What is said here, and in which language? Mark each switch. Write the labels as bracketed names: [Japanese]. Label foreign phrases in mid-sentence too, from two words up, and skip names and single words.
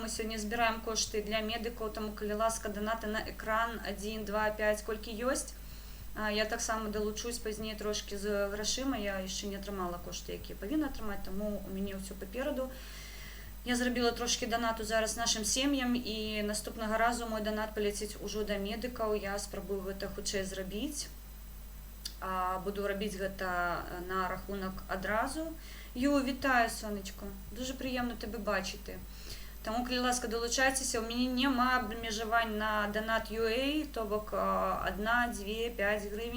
[Ukrainian] Ми сьогодні збираємо кошти для медиків, тому, коли ласка, донати на екран 1, 2, 5, скільки є. Я так само долучусь пізніше трошки з грошима. Я ще не отримала кошти, які повинна отримати, тому у мене все попереду. Я зробила трошки донату зараз нашим сім'ям, і наступного разу мой донат полетить уже до медиків. [Belarusian] Я спробую гэта хутчэй зрабіць. [Ukrainian] Буду робити гэта на рахунок одразу. Ю, вітаю, сонечко. Дуже приємно тебе бачити. Тому, коли ласка, долучайтеся, у мене нема обмежувань на донат UA, то бок 1, 2, 5 гривень.